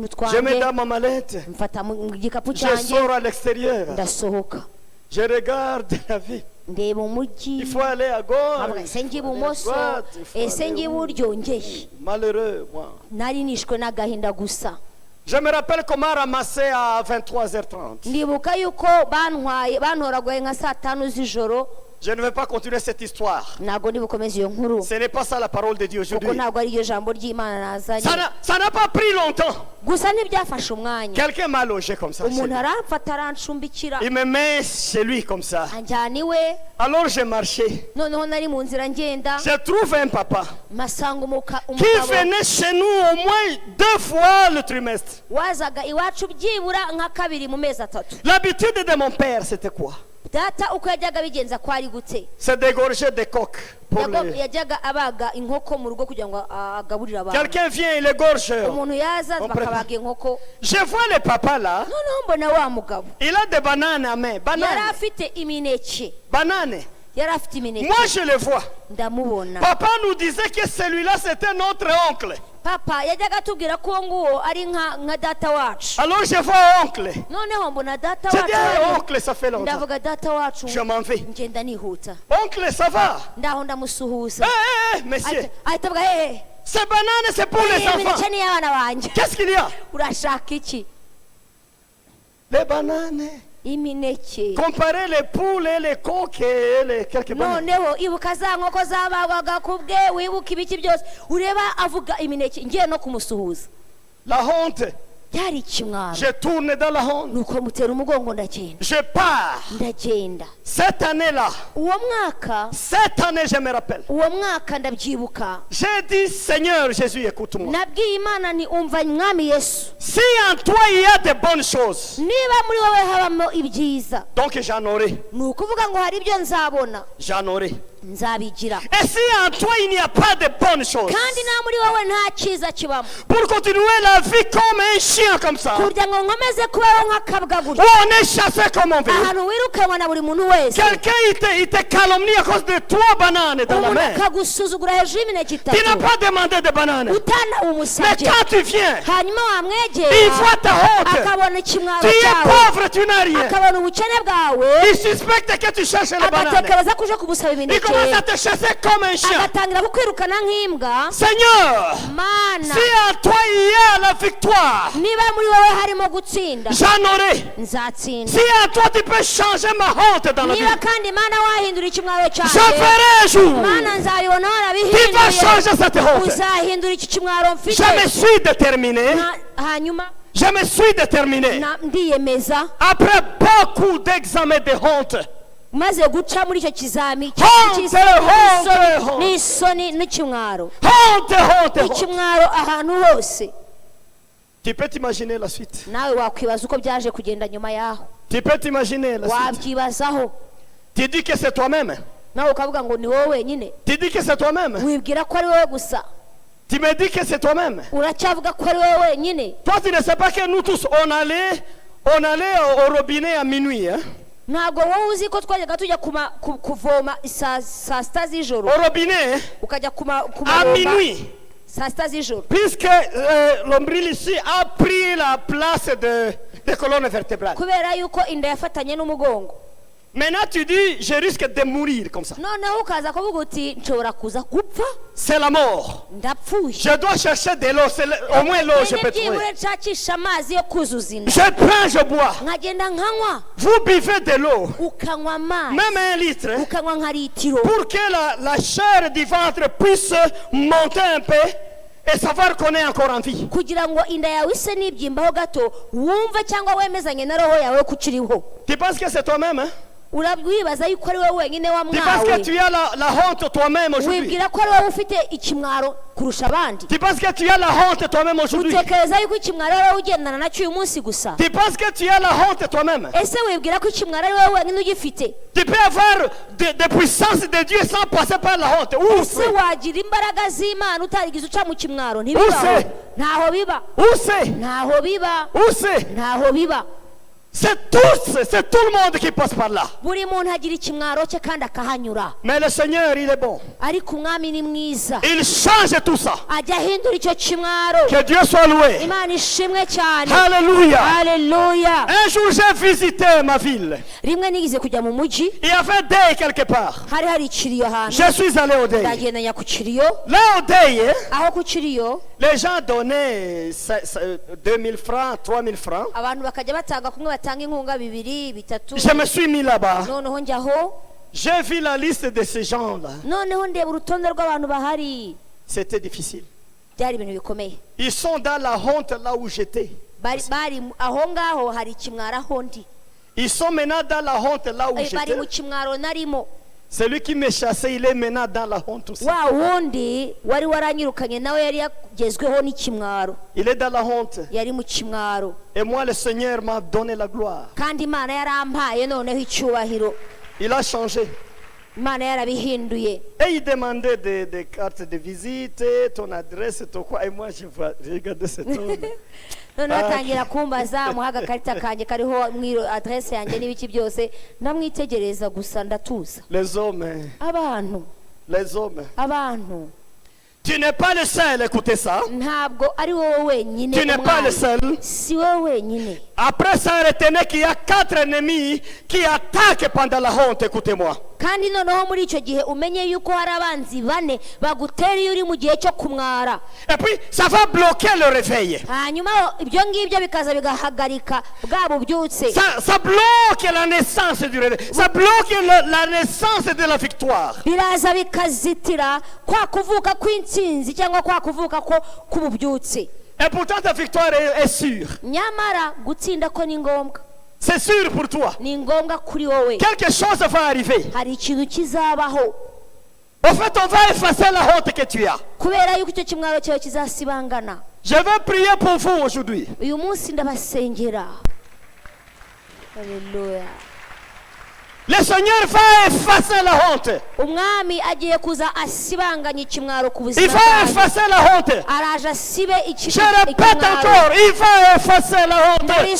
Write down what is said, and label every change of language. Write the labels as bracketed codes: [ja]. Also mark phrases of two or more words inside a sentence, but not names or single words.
[fr] je mets [rw] twanjye [fr] dans ma mallette, [rw] mfata mu gikapu [fr] je [rw] cyanjye [fr] sors à l'extérieur, [rw] ndasohoka [fr] je regarde la vie. [rw] ndeba umujyi [fr] Il faut aller à gauche, [rw] nkavuga ese njye ibumoso [fr] droite, il faut [rw] ese [fr] aller [rw] njye [fr] où? [rw] iburyo ngeye [fr] Malheureux, moi. [rw] nari nishwe n'agahinda gusa [fr] Je me rappelle comment ramasser à 23h30. [rw] ndibuka yuko bantoraguye nka saa tanu z'ijoro [fr] Je ne vais pas continuer cette histoire. [rw] ntabwo ndibukomeze iyo nkuru [fr] Ce n'est pas ça la parole de Dieu [rw] kuko [fr] aujourd'hui. [rw] ntabwo ari iryo jambo ry'imana nazanye [fr] Ça n'a pas pris longtemps. [rw] gusa ntibyafashe umwanya [fr] Quelqu'un m'a logé comme ça. chez [rw] umuntu [fr] lui. [rw] aramfata arancumbikira [fr] Il me met chez lui comme ça. [rw] anjyana iwe [fr] Alors j'ai marché. [rw] noneho nari mu nzira ngenda [fr] J'ai trouvé un papa [rw] mpasanga [fr] qui [rw] umugabo [fr] venait chez nous au moins 2 fois le trimestre. [rw] wazaga iwacu byibura nka kabiri mu mezi atatu [fr] L'habitude de mon père, c'était quoi? [rw] data uko yajyaga abigenza ko ari gute [fr] C'est d'égorger des coqs. Pour les... [rw] yajyaga abaga inkoko mu rugo kugira ngo agaburire abantu [fr] Quelqu'un vient, il égorge. [rw] umuntu yaza [fr] On [rw] bakabaga inkoko [fr] Je vois le papa là. [rw] noneho mbona wa mugabo [fr] Il a des bananes à main. [rw] yari [fr] Bananes. [rw] afite imineke [fr] Bananes. [rw] yari afite imineke [fr] Moi, je le vois. [rw] ndamubona [fr] Papa nous disait que celui-là, c'était notre oncle. [rw] papa yajyaga atubwira ko uwo nguwo ari nka data wacu [fr] Alors je vois oncle. [rw] noneho mbona data [fr] Je dis, [rw] wacu [fr] hey, oncle, ça fait longtemps. [rw] ndavuga data wacu [fr] Je m'en vais. [rw] ngenda nihuta [fr] Oncle, ça va? [rw] ndaho ndamusuhuza [fr] Monsieur. [rw] ahita avuga hehe [fr] Ces bananes, c'est pour les enfants. [rw] imineke ni iy'abana banjye [fr] Qu'est-ce qu'il y a? [rw] urashaka iki [fr] Les bananes. [rw] imineke [fr] Comparez les poules et les coqs et les quelques bananes. [rw] noneho ibuka za nkoko zabagwaga ku bwe wibuka ibiki byose ureba avuga imineke ngiye no kumusuhuza [fr] La honte. [rw] byari ikimwaro [fr] Je tourne dans la honte. [rw] nuko mutera umugongo ndagenda [fr] Je pars. [rw] ndagenda [fr] Cette année-là, [rw] uwo mwaka [fr] cette année, je me rappelle. [rw] uwo mwaka ndabyibuka [fr] J'ai dit, Seigneur Jésus, écoute-moi. [rw] nabwiye imana ni umva mwami yesu [fr] Si en toi il y a de bonnes choses, [rw] niba muri wowe habamo ibyiza [fr] donc j'en aurai. [rw] ni ukuvuga ngo hari ibyo nzabona [fr] J'en aurai. [rw] nzabigira [fr] Et si en toi il n'y a pas de bonnes choses, [rw] kandi nta muri wowe nta cyiza kibamo [fr] pour continuer la vie comme un chien comme ça, [rw] kugira ngo nkomeze kubaho nk'akabwa [fr] où [rw] gutya [fr] on est chassé comme on veut, [rw] ahantu wirukanwa na buri muntu wese [fr] quelqu'un il te calomnie à cause de 3 bananes dans la [rw] umuntu [fr] main. [rw] akagusuzugura hejuru y'imineke [fr] Tu n'as [rw] itatu [fr] pas demandé de bananes. Mais [rw] utanabumusabye [fr] quand tu viens, [rw] hanyuma [fr] il [rw] wamwegera [fr] voit ta honte. [rw] akabona ikimwaro [fr] Tu es [rw] cyawe [fr] pauvre, tu n'as rien. [rw] akabona ubukene bwawe [fr] Il suspecte que tu cherches les bananes. [rw] agatekereza ko uje kumusaba [fr] Il [rw] imineke [fr] commence à te chasser comme un chien. [rw] agatangira kukwirukana nk'imbwa [fr] Seigneur, [rw] mana [fr] si en toi il y a la victoire, [rw] niba muri wowe harimo gutsinda [fr] j'en aurai. [rw] nzatsinda [fr] Si en toi tu peux changer ma honte dans la vie, [rw] niba kandi mana wahindura ikimwaro [fr] je [rw] cyanjye [fr] ferai un jour. [rw] mana nzabibona [fr] Tu vas [rw] warabihinduye [fr] changer cette honte. [rw] uzahindura iki kimwaro mfite [fr] Je me suis déterminé. [rw] hanyuma [fr] Je me suis déterminé. [rw] ndiyemeza [fr] Après beaucoup d'examens de honte, [rw] maze guca muri icyo kizami [fr] Honte, honte. [rw] n'isoni n'ikimwaro [fr] honte, honte, honte. [rw] ikimwaro ahantu hose [fr] Tu peux t'imaginer la suite. [rw] nawe wakwibaza uko byaje kugenda nyuma yaho [fr] Tu peux t'imaginer la suite. [rw] wabyibazaho [fr] Tu dis que c'est toi-même. [rw] nawe ukavuga ngo ni wowe wenyine [fr] Tu dis que c'est toi-même. [rw] wibwira ko ari wowe gusa [fr] Tu me dis que c'est toi-même. [rw] uracyavuga ko ari wowe wenyine [fr] Toi, tu ne sais pas que nous tous, on allait au robinet à minuit. Hein? [rw] ntabwo wowe uzi ko twajyaga tujya kuvoma saa sita z'ijoro [fr] Au robinet, hein? [rw] ukajya [fr] À [rw] kumaromba [fr] minuit. [rw] saa sita z'ijoro [fr] Puisque l'ombril ici a pris la place des colonnes vertébrales. [rw] kubera yuko inda yafatanye n'umugongo [fr] Maintenant tu dis, je risque de mourir comme ça. [rw] noneho ukaza kuvuga uti nshobora kuza gupfa [fr] C'est la mort. [rw] ndapfuye [fr] Je dois chercher de l'eau, au moins l'eau je peux trouver. [rw] byibura nshakisha amazi yo kuzuza inda [fr] Je prends, je bois. [rw] nkagenda nkanywa [fr] Vous buvez de l'eau, [rw] ukanywa amazi [fr] même 1 litre, [rw] ukanywa nka litiro [fr] pour que la chair du ventre puisse monter un peu et savoir qu'on est encore en vie. [rw] kugira ngo inda yawe ise n'ibyimbaho gato wumve cyangwa wemezanye na roho yawe ko ukiriho. [fr] Tu penses que c'est toi-même, hein? [rw] Urabwibaza yuko ari wowe wenyine [fr] Tu penses que [rw] wamwawe, [fr] tu as la honte toi-même aujourd'hui? [rw] wibwira ko ari wowe ufite ikimwaro kurusha abandi, [fr] Tu penses que tu as la honte toi-même aujourd'hui? [rw] utekereza yuko ikimwaro ari wowe ugendana nacyo uyu munsi gusa. [fr] Tu penses que tu as la honte toi-même? [rw] Ese wibwira ko ikimwaro ari wowe wenyine ugifite? [fr] Tu peux avoir des puissances de Dieu sans passer par la honte. Où [rw] Ese [fr] c'est? [rw] wagira imbaraga z'Imana utarigize uca mu kimwaro? Use. Ntibibaho, ntaho biba, [fr] Où c'est? [rw] ntaho biba, [fr] Où c'est? [rw] ntaho biba. [fr] C'est tout le monde qui passe par là. [rw] Buri muntu agira ikimwaro cye kandi akahanyura, [fr] Mais le Seigneur, il est bon. [rw] ariko umwami ni mwiza, [fr] Il change tout ça. [rw] ajya ahindura icyo kimwaro. [fr] Que Dieu soit loué. [rw] Imana ishimwe cyane. [fr] Alléluia. [rw] Haleluya. [fr] Un jour, j'ai visité ma ville. [rw] Rimwe nigeze kujya mu mujyi, [fr] Il y avait deuil quelque part. [rw] hari ikiriyo ahantu, [fr] Je suis allé au deuil. [rw] ndagenda njya ku kiriyo. [fr] Là, au deuil, hein, [rw] Aho ku kiriyo [fr] les gens donnaient 2000 francs, 3000 francs. [rw] abantu bakajya batanga, kumwe batanga inkunga bibiri bitatu. [fr] Je me suis mis là-bas. [rw] Noneho njyaho, [fr] J'ai vu la liste de ces gens-là. [rw] noneho ndeba urutonde rw'abantu bahari. [fr] C'était difficile. [rw] Byari ibintu bikomeye. [fr] Ils sont dans la honte là où j'étais. [rw] Bari aho ngaho hari ikimwaro aho ndi. [fr] Ils sont maintenant dans la honte là où [rw] Bari [fr] j'étais. [rw] mu kimwaro narimo. [fr] Celui qui me chassait, il est maintenant dans la honte aussi. [rw] Wa wundi wari waranyirukanye nawe yari yagezweho n'ikimwaro, [fr] Il est dans la honte. [rw] yari mu kimwaro, [fr] Et moi, le Seigneur m'a donné la gloire. [rw] kandi Imana yarampaye noneho icyubahiro. [fr] Il a changé. [rw] Imana yarabihinduye. [fr] Et il demandait des cartes de visite, ton adresse, ton quoi. Et moi, je regardais cet homme. [rw] Noneho atangira kumbaza, muha agakarita kanjye kariho adresse yanjye n'ibiki byose, ndamwitegereza gusa ndatuza. [fr] Les hommes, [rw] Abantu, [fr] les hommes. [rw] abantu, [fr] Tu n'es pas le seul à écouter ça. [rw] ntabwo ari wowe wenyine. [fr] Tu n'es pas le seul. [rw] Si wowe wenyine. [fr] Après ça, retenez qu'il y a 4 ennemis qui attaquent pendant la honte. Écoutez-moi. [rw] Kandi noneho muri icyo gihe umenye yuko hari abanzi bane bagutera iyo uri mu gihe cyo kumwara. [fr] Et puis, ça va bloquer le réveil. [rw] Hanyuma ibyo ngibyo bikaza bigahagarika bwa bubyutse. [fr] Ça bloque la naissance du réveil. Ça bloque la naissance de la victoire. [rw] Biraza bikazitira kwa kuvuka kw'intsinzi cyangwa kwa kuvuka ko k'ububyutse. [fr] Et pourtant, ta victoire est sûre. [rw] Nyamara gutsinda ko ni ngombwa. [fr] C'est sûr pour toi. [rw] Ni ngombwa kuri wowe. [fr] Quelque chose va arriver. [rw] Hari ikintu kizabaho. [fr] En fait, on va effacer la honte que tu as. [rw] Kubera yuko icyo kimwaro cyawe kizasibangana. [fr] Je vais prier pour vous aujourd'hui. [rw] Uyu munsi ndabasengera. Haleluya. [fr] Le Seigneur va effacer la honte. [rw] Umwami agiye kuza asibanganya ikimwaro ku buzima [fr] Il va [rw] bwanyu. [fr] effacer la honte. [rw] Araje asibe [fr] Je répète encore, il va effacer la honte de ta vie.